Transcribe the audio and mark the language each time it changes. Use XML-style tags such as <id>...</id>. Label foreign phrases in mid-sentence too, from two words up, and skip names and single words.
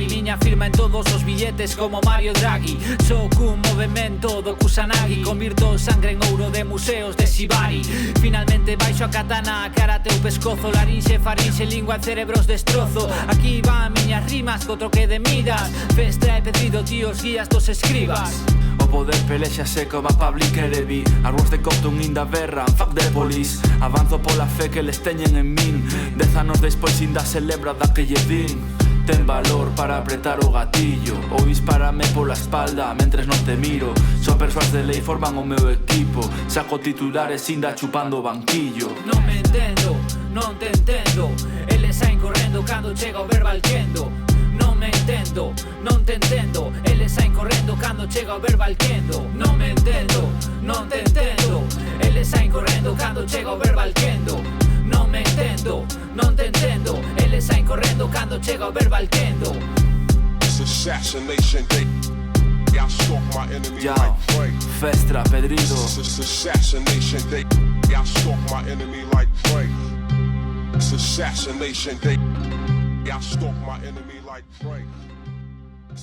<gl>Miña firma en todos os billetes como Mario Draghi. Sou cun movimento do Kusanagi. Convirto sangre en ouro de museos de Shibari. Finalmente baixo a katana, a cara teu pescozo. Larinxe, farinxe, lingua e cerebros destrozo. Aquí van miñas rimas co troque de miras. Festra e Pedrido, tíos, guías dos escribas. O poder pelexa seco va Public Enemy. Arroz de Compton</gl> <en>in da berra, fuck the police.</en> <gl>Avanzo pola fe que les teñen en min. 10 anos despois inda se lembra da que lle din. Ten valor para apretar o gatillo ou dispárame pola espalda mentres non te miro. Só persoas de lei forman o meu equipo. Saco titulares inda chupando o banquillo. Non me entendo, non te entendo. Eles saen correndo cando chega o Verbal Kendo. Non me entendo, non te entendo. Eles saen correndo cando chega o Verbal Kendo. Non me entendo, non te entendo. Eles saen correndo cando chega o Verbal Kendo. Non me entendo, non te entendo. Eles saen correndo cando chega o Verbal Kendo.</gl> <en>It's assassination day. I stalk my enemy Yo, like prey. Festra, Pedrido. It's assassination day. I stalk my enemy like prey. It's assassination day. I stalk my enemy like prey.</en>